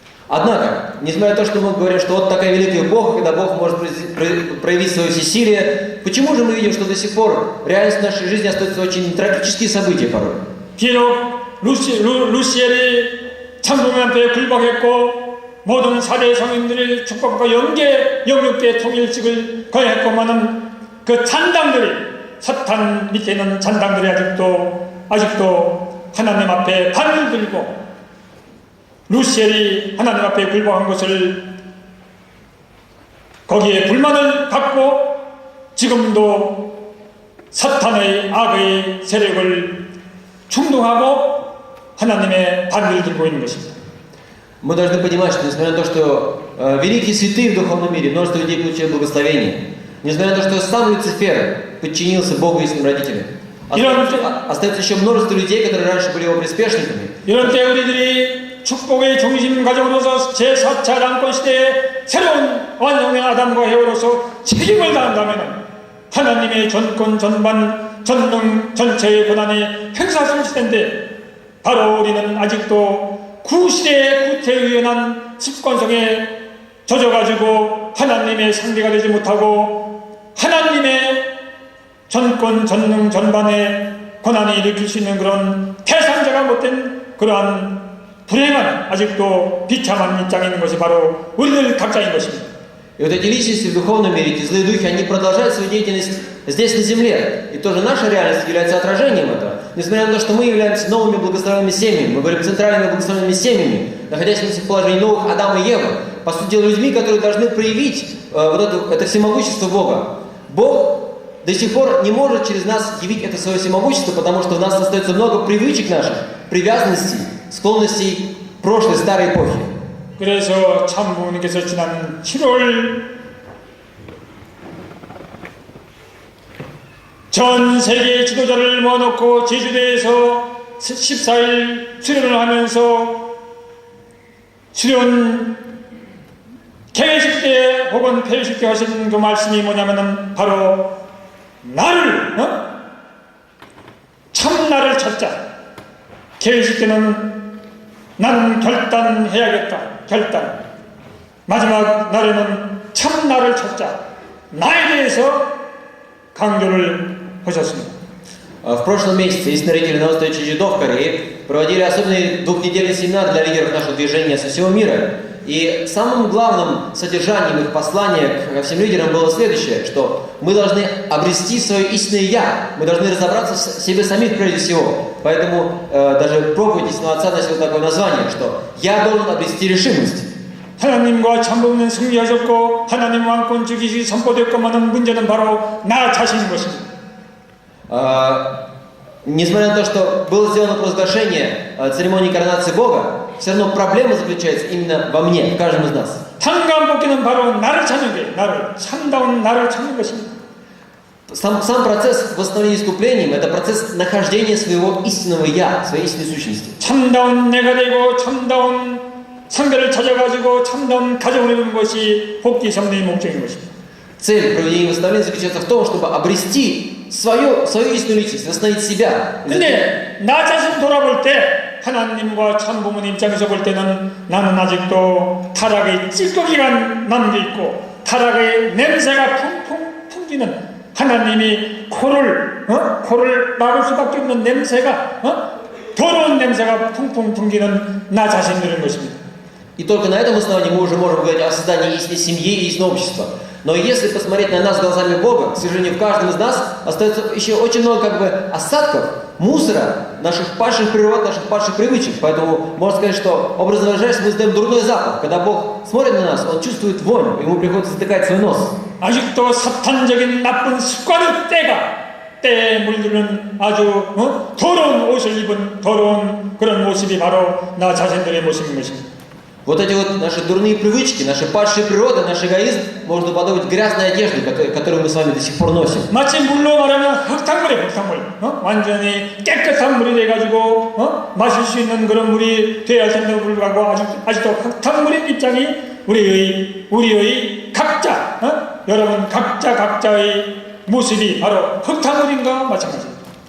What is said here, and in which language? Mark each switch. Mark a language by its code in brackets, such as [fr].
[ru] Однако, несмотря на то, что мы говорим, что вот такая великая эпоха, когда Бог может проявить свое всесилие, почему же мы видим, что до сих пор реальность нашей жизни остаются очень трагические события порой? [ko] 비록 루시엘이 참부모한테 굴복했고 모든 사대 성인들의 축복과 영육계 통일직을 거행했고만은 그 잔당들이 사탄 밑에 있는 잔당들이 아직도 하나님 앞에 발을 들고 루시엘이 하나님 앞에 굴복한 것을 거기에 불만을 갖고 지금도 사탄의 악의 세력을 충동하고 하나님의 반대를 들고 있는 것입니다. [ru] Мы должны понимать, что несмотря на то, что великие святые в духовном мире, множество людей получили благословение, несмотря на то, что сам Люцифер подчинился Богу и своим родителям, остается еще множество людей, которые раньше были его приспешниками. [ko] 이런 때 우리들이 축복의 중심 가정으로서 제4차 남권 시대의 새로운 완성된 아담과 헤어로서 책임을 다한다면 하나님의 전권 전반 전능 전체의 권한이 행사할 수 있을 텐데 바로 우리는 아직도 구시대의 구태의연한 습관성에 젖어가지고 하나님의 상대가 되지 못하고 하나님의 전권 전능 전반의 권한이 일으킬 수 있는 그런 대상자가 못된 그러한 불행한 아직도 비참한 입장에 있는 것이 바로 우리들 각자인 것입니다. [ru] И вот эти личности в духовном мире, эти злые духи, они продолжают свою деятельность здесь на земле. И тоже наша реальность является отражением этого. Несмотря на то, что мы являемся новыми благословенными семьями, мы говорим центральными благословенными семьями, находящимися в положении новых Адама и Евы, по сути дела людьми, которые должны проявить это всемогущество Бога. Бог до сих пор не может через нас явить это свое всемогущество, потому что у нас остается много привычек наших, привязанностей, склонностей прошлой старой эпохи. [ko] 그래서 참부모님께서 지난 7월 전 세계 지도자를 모아놓고 제주도에서 14일 수련을 하면서 수련 개회식 때 혹은 폐회식 때 하신 그 말씀이 뭐냐면은 바로 나를 참나를 찾자. 개회식 때는 나는 결단해야겠다. 결단. 마지막 날에는 참나를 찾자. 나에 대해서 강조를 하셨습니다. [ru] В прошлом месяце историки на устойчивой Чеджудо в Корее проводили особенный двухнедельный семинар для лидеров нашего движения со всего мира. И самым главным содержанием их послания ко всем лидерам было следующее, что мы должны обрести свое истинное «Я», мы должны разобраться в себе самих прежде всего. Поэтому даже проповедь истинного Отца носила такое название, что «Я должен обрести решимость». [ko] 하나님과 참부모는 승리하셨고 하나님 왕권 주기시 선포됐건만은 문제는 바로 나 자신인 것입니다. [ru] Несмотря на то, что было сделано провозглашение церемонии коронации Бога, все равно проблема заключается именно во мне, в каждом из нас. [ko] 탄감복기는 바로 나를 찾는 게 나를 참다운 나를 찾는 것입니다. [ru] Сам процесс восстановления искуплением – это процесс нахождения своего истинного «Я», своей истинной сущности. [ko] 참다운 내가 되고 참다운 상대를 찾아가지고 참다운 가정을 이루는 것이 복귀 성례의 목적인 것입니다. [ru] Цель проведения восстановления заключается в том, чтобы обрести свою истинную личность, восстановить себя. [ko] 근데 나 자신 돌아볼 때 하나님과 참부모님 입장에서 볼 때는 나는 아직도 타락의 찌꺼기가 남겨있고 타락의 냄새가 풍풍 풍기는 하나님이 코를 막을 수밖에 없는 냄새가 더러운 냄새가 풍풍 풍기는 나 자신들인 것입니다. [ru] И только на этом основании мы уже можем говорить о создании истинной семьи и истинного общества. Но если посмотреть на нас глазами Бога, к сожалению, в каждом из нас остается еще очень много осадков, мусора, наших падших природ, наших падших привычек. Поэтому можно сказать, что образно выражаясь, мы издаем дурной запах. Когда Бог смотрит на нас, Он чувствует вонь, ему приходится затыкать свой нос. [ko] 아직도 사탄적인 나쁜 습관의 때에 물드는 아주 더러운 옷을 입은 더러운 그런 모습이 바로 나 자신들의 모습인 것입니다. [ru] Вот эти вот наши дурные привычки, наши падшие природы, наш эгоизм можно уподобить грязной одежде, которую мы с вами до сих пор носим. [ko] 마치 물로 말하면 흙탕물이에요, 흙탕물. 완전히 깨끗한 물이 돼가지고 마실 수 있는 그런 물이 되어야 할 텐데도 불구하고 아직도 흙탕물인 입장이 우리의 각자, 여러분 각자의 모습이 바로 흙탕물인가 마찬가지입니다.